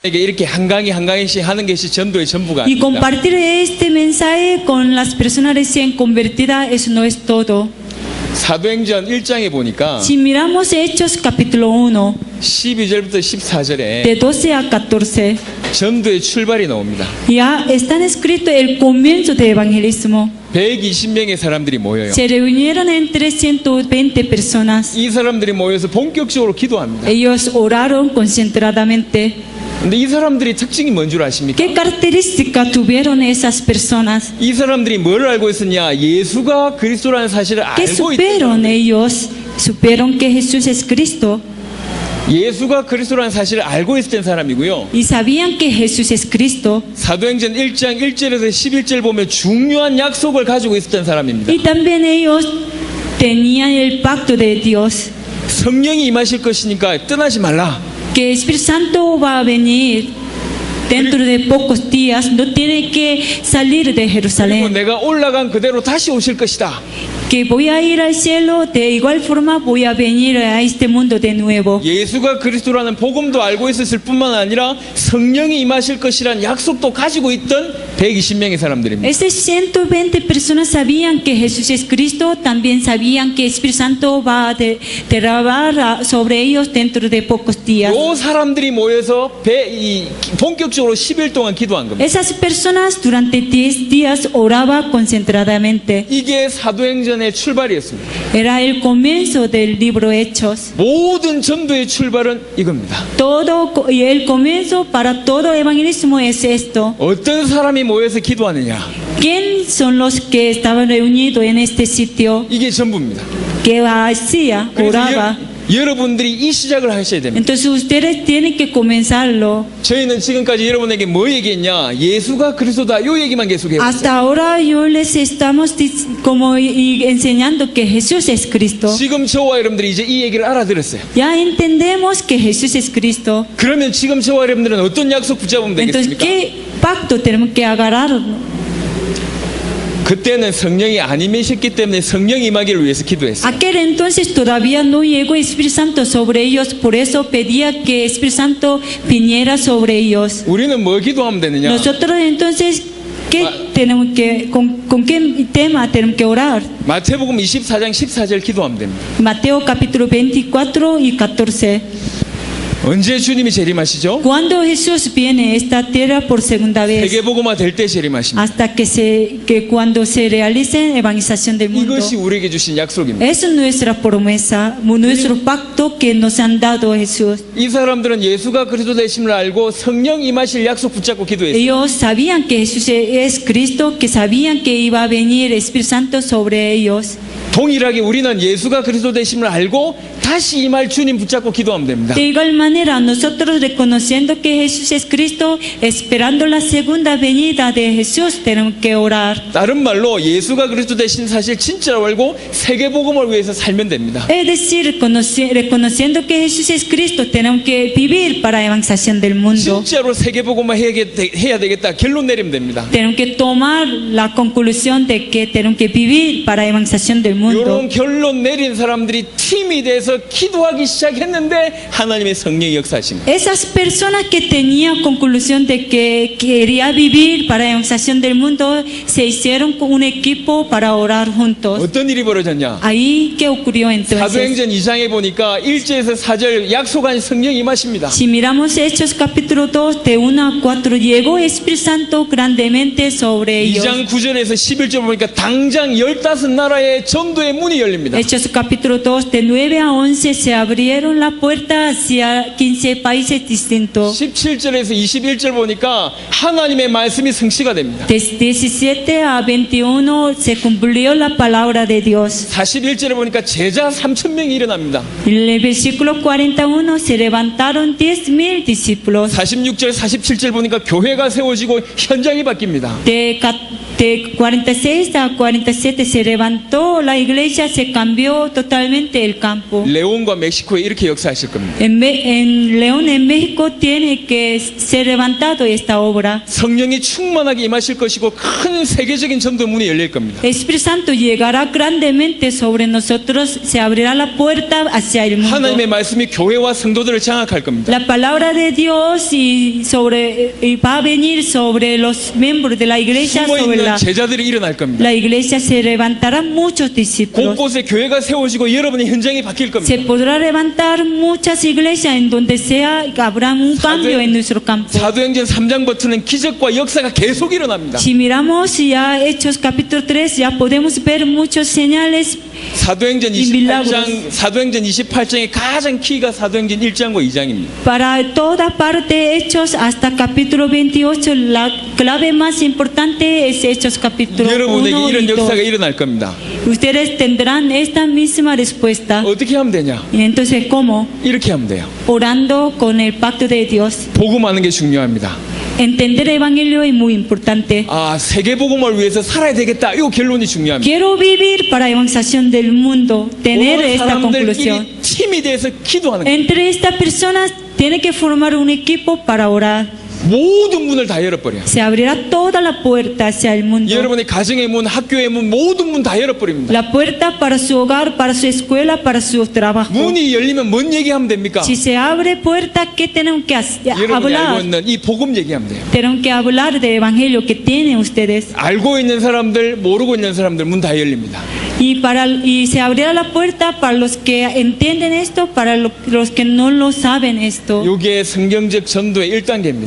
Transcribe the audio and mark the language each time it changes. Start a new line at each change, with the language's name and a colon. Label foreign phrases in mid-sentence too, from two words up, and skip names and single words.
Korean: 이렇게 한 강의씩 하는 것이 전도의 전부가
Spanish: Y
Korean: 아닙니다.
Spanish: compartir este mensaje con las personas recién convertidas, eso no es todo.
Korean: 사도행전 1장에 보니까
Spanish: Si miramos Hechos capítulo 1,
Korean: 12절부터 14절에
Spanish: de 12 a 14,
Korean: 전도의 출발이 나옵니다.
Spanish: ya está escrito el comienzo del evangelismo.
Korean: 120명의 사람들이 모여요.
Spanish: Se reunieron entre 120 personas.
Korean: 이 사람들이 모여서 본격적으로 기도합니다.
Spanish: Ellos oraron concentradamente.
Korean: 근데 이 사람들이 특징이 뭔 줄 아십니까?
Spanish: ¿Qué característica tuvieron esas personas?
Korean: 이 사람들이 뭘 알고 있었냐? 예수가 그리스도라는 사실을
Spanish: ¿Qué
Korean: 알고
Spanish: supieron
Korean: 있다.
Spanish: ellos? Supieron que Jesús es Cristo
Korean: 예수가 그리스도라는 사실을 알고 있었던 사람이고요.
Spanish: y sabían que Jesús es Cristo.
Korean: 사도행전 1장 1절에서 11절 보면 중요한 약속을 가지고 있었던 사람입니다.
Spanish: Y también ellos tenían el pacto de Dios,
Korean: 성령이 임하실 것이니까 떠나지 말라.
Spanish: que el Espíritu Santo va a venir dentro de pocos días, no tiene que salir de
Korean: 그리고
Spanish: Jerusalén,
Korean: 내가 올라간 그대로 다시 오실 것이다.
Spanish: que voy a ir al cielo, de igual forma voy a venir a este mundo de nuevo.
Korean: 예수가 그리스도라는 복음도 알고 있었을 뿐만 아니라 성령이 임하실 것이라는 약속도 가지고 있던 120명의 사람들입니다.
Spanish: Estas 120 personas sabían que Jesús es Cristo, también sabían que el Espíritu Santo va a derramar sobre ellos dentro de pocos días.
Korean: 이 사람들이 모여서 본격적으로 10일 동안 기도한 겁니다.
Spanish: Esas personas durante 10 días oraban concentradamente.
Korean: 이게 사도행전의 출발이었습니다.
Spanish: Era el comienzo del libro Hechos.
Korean: 모든 전도의 출발은 이겁니다.
Spanish: Todo y el comienzo para todo evangelismo es esto.
Korean: 어떤 사람이 모여서 기도하느냐?
Spanish: ¿Quién son los que estaban reunidos en este sitio?
Korean: 이게 전부입니다.
Spanish: ¿Qué hacía? Oraba.
Korean: 여러분들이 이 시작을 하셔야 됩니다.
Spanish: Entonces ustedes tienen que comenzarlo.
Korean: 저희는 지금까지 여러분에게 뭐 얘기했냐? 예수가 그리스도다. 요 얘기만 계속 해왔어요.
Spanish: Hasta ahora yo les estamos como enseñando que Jesús es Cristo.
Korean: 지금 저와 여러분들이 이제 이 얘기를 알아들었어요.
Spanish: Ya entendemos que Jesús es Cristo.
Korean: 그러면 지금 저와 여러분들은 어떤 약속 붙잡으면
Spanish: Entonces,
Korean: 되겠습니까?
Spanish: ¿qué pacto tenemos que agarrar?
Korean: 그때는 성령이 안 임하셨기 때문에 성령 임하기를 위해서 기도했어요.
Spanish: Aquel entonces todavía no llegó el Espíritu Santo sobre ellos, por eso pedía que el Espíritu Santo viniera sobre ellos.
Korean: 우리는 뭐 기도하면 되느냐?
Spanish: Nosotros entonces, ¿qué tenemos que, con qué tema tenemos que orar?
Korean: 마태복음 24장 14절 기도하면 됩니다.
Spanish: Mateo capítulo 24 y 14.
Korean: 언제 주님이 재림하시죠?
Spanish: Cuando Jesús viene a esta tierra por segunda vez,
Korean: 세계복음화 될 때 재림하십니다.
Spanish: hasta que cuando se realice la evangelización del mundo.
Korean: 이것이 우리에게 주신 약속입니다.
Spanish: Esa es nuestra promesa, nuestro pacto que nos han dado Jesús.
Korean: 이 사람들은 예수가 그리스도 되심을 알고 성령 임하실 약속 붙잡고 기도했어요.
Spanish: Ellos sabían que Jesús es Cristo, que sabían que iba a venir el Espíritu Santo sobre ellos.
Korean: 동일하게 우리는 예수가 그리스도 되심을 알고 다시 임할 주님 붙잡고 기도하면 됩니다.
Spanish: De igual manera, nosotros reconociendo que Jesús es Cristo, esperando la segunda venida de Jesús, tenemos que orar.
Korean: 다른 말로 예수가 그리스도 되신 사실 진짜로 알고 세계복음을 위해서 살면 됩니다.
Spanish: Es decir, reconociendo que Jesús es Cristo, tenemos que vivir para la evangelización del mundo.
Korean: 진짜로 세계복음을 해야 되겠다 결론 내리면 됩니다.
Spanish: Tenemos que tomar la conclusión de que tenemos que vivir para la evangelización del mundo.
Korean: 이런 결론 내린 사람들이 팀이 돼서 기도하기 시작했는데 하나님의 성령이 역사하신 거예요.
Spanish: Esas personas que tenían conclusión de que quería vivir para la evangelización del mundo se hicieron con un equipo para orar juntos.
Korean: 어떤 일이 벌어졌냐?
Spanish: Ahí, ¿qué ocurrió entonces?
Korean: 사도행전 2장에 보니까 1절에서 4절 약속한 성령이 임하십니다.
Spanish: Si miramos Hechos capítulo 2 de 1 a 4, llegó el Espíritu Santo grandemente sobre ellos.
Korean: 2장 9절에서 11절 보니까 당장 15나라의 전도의 문이 열립니다.
Spanish: Hechos capítulo 2 de 9 a 11 se abrieron la puerta hacia 15 países distintos.
Korean: 17절에서 21절 보니까 하나님의 말씀이 성취가 됩니다.
Spanish: De 17 a 21 se cumplió la palabra de Dios.
Korean: 41절에 보니까 제자 3,000명이 일어납니다.
Spanish: En el versículo 41 se levantaron 10,000 discípulos.
Korean: 46절, 47절 보니까 교회가 세워지고 현장이 바뀝니다.
Spanish: De De 46 a 47 se levantó la iglesia, se cambió totalmente el campo.
Korean: 레온과 멕시코에 이렇게 역사하실 겁니다.
Spanish: En León, en México, tiene que ser levantado esta obra.
Korean: 성령이 충만하게 임하실 것이고 큰 세계적인 전도 문이 열릴 겁니다.
Spanish: El Espíritu Santo llegará grandemente sobre nosotros, se abrirá la puerta hacia el mundo.
Korean: 하나님의 말씀이 교회와 성도들을 장악할 겁니다.
Spanish: La palabra de Dios y va a venir sobre los miembros de la iglesia,
Korean: 숨어
Spanish: sobre
Korean: 있는 제자들이 일어날 겁니다.
Spanish: la iglesia se levantarán muchos discípulos.
Korean: 곳곳에 교회가 세워지고 여러분의 현장이 바뀔 겁니다.
Spanish: Se podrá levantar muchas iglesias en donde sea, habrá un cambio en nuestro campo.
Korean: 사도행전 3장부터는 기적과 역사가 계속 일어납니다.
Spanish: Si miramos ya Hechos capítulo 3, ya podemos ver muchos señales.
Korean: 사도행전
Spanish: y milagros.
Korean: 28장의 가장 키가 사도행전 1장과 2장입니다.
Spanish: Para toda parte Hechos hasta capítulo 28, la clave más importante es Hechos capítulo 1
Korean: 여러분에게
Spanish: y
Korean: 이런
Spanish: 2.
Korean: 역사가 일어날 겁니다.
Spanish: Ustedes tendrán esta misma respuesta.
Korean: 어떻게 하면 되냐?
Spanish: Y entonces, ¿cómo?
Korean: 이렇게 하면 돼요.
Spanish: Orando con el pacto de Dios.
Korean: 복음하는 게 중요합니다.
Spanish: Entender el evangelio es muy importante.
Korean: 아, 세계 복음을 위해서 살아야 되겠다. 이 결론이 중요합니다.
Spanish: Quiero vivir para evangelización del mundo. Tener
Korean: 모든
Spanish: esta conclusión.
Korean: 사람들끼리 팀이 돼서 기도하는 거예요.
Spanish: Entre estas personas tiene que formar un equipo para orar.
Korean: 모든 문을 다 열어버려요.
Spanish: Se abrirá toda la puerta hacia el mundo.
Korean: 여러분의 가정의 문, 학교의 문, 모든 문 다 열어버립니다.
Spanish: La puerta para su hogar, para su escuela, para su trabajo.
Korean: 문이 열리면 뭔 얘기하면 됩니까?
Spanish: Si se abre puerta, ¿qué tenemos que
Korean: 여러분이 알고
Spanish: hablar?
Korean: 있는 이 복음 얘기하면 돼요.
Spanish: Tenemos que hablar del evangelio que tienen ustedes.
Korean: 알고 있는 사람들, 모르고 있는 사람들 문 다 열립니다.
Spanish: Y se abrirá la puerta para los que entienden esto, para los que no lo saben esto.
Korean: 이게 성경적 전도의 1단계입니다.